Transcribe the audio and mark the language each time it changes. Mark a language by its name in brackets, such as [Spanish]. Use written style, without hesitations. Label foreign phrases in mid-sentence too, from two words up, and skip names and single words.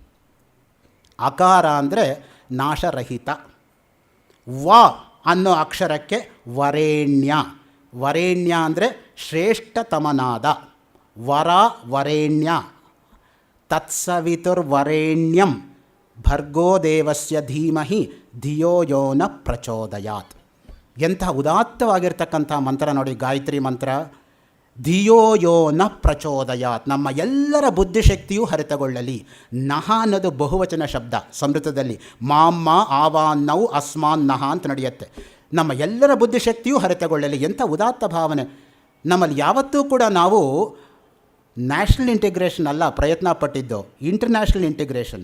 [Kannada] ಅಕಾರ ಅಂದರೆ ನಾಶರಹಿತ. ವ ಅನ್ನೋ ಅಕ್ಷರಕ್ಕೆ ವರೇಣ್ಯ. ವರೇಣ್ಯ ಅಂದರೆ ಶ್ರೇಷ್ಠತಮನಾದ. ವರ ವರೇಣ್ಯ. [Sanskrit] ತತ್ಸವಿತುರ್ವರೇಣ್ಯಂ ಭರ್ಗೋ ದೇವಸ್ಯ ಧೀಮಹಿ ಧಿಯೋ ಯೋ ನ ಪ್ರಚೋದಯಾತ್. [Kannada] ಎಂತಹ ಉದಾತ್ತವಾಗಿರ್ತಕ್ಕಂಥ ಮಂತ್ರ ನೋಡಿ, ಗಾಯತ್ರಿ ಮಂತ್ರ. [Sanskrit] ಧಿಯೋ ಯೋ ನ ಪ್ರಚೋದಯಾತ್, [Kannada] ನಮ್ಮ ಎಲ್ಲರ ಬುದ್ಧಿಶಕ್ತಿಯೂ ಹರಿತಗೊಳ್ಳಲಿ. ನಹ ಅನ್ನೋದು ಬಹುವಚನ ಶಬ್ದ ಸಂಸ್ಕೃತದಲ್ಲಿ. [Sanskrit] ಮಾಮ್ಮ ಆವಾನ್ನೌ ಅಸ್ಮಾನ್ ನಹ [Kannada] ಅಂತ ನಡೆಯುತ್ತೆ. ನಮ್ಮ ಎಲ್ಲರ ಬುದ್ಧಿಶಕ್ತಿಯೂ ಹರಿತಗೊಳ್ಳಲಿ. ಎಂಥ ಉದಾತ್ತ ಭಾವನೆ. ನಮ್ಮಲ್ಲಿ ಯಾವತ್ತೂ ಕೂಡ ನಾವು [English] national integration [Kannada] ಅಲ್ಲ ಪ್ರಯತ್ನ ಪಟ್ಟಿದ್ದು, [English] international integration.